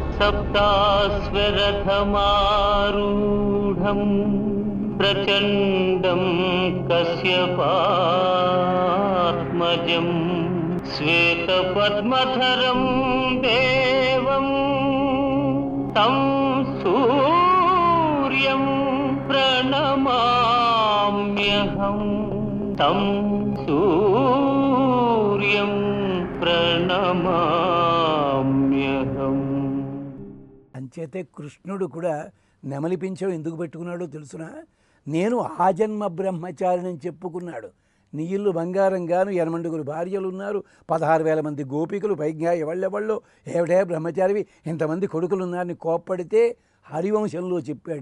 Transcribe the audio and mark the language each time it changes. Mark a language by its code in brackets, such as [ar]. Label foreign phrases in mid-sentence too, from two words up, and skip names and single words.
[sa] सप्ताश्वरथमारूढं प्रचण्डं कश्यपात्मजं श्वेतपद्मधरं देवं तं सूर्यं प्रणमाम्यहं तं सूर्यं ప్రణమామ్యహం. [te] అంచేతే కృష్ణుడు కూడా నెమలి పింఛం ఎందుకు పెట్టుకున్నాడో తెలుసునా? నేను ఆజన్మ బ్రహ్మచారిని చెప్పుకున్నాడు. నీ ఇల్లు బంగారంగాను 8 భార్యలు ఉన్నారు, 16,000 మంది గోపికలు, పైగా ఎవళ్ళెవళ్ళో ఏమిటే బ్రహ్మచారివి, ఇంతమంది కొడుకులు ఉన్నారని కోప్పడితే హరివంశంలో చెప్పాడు.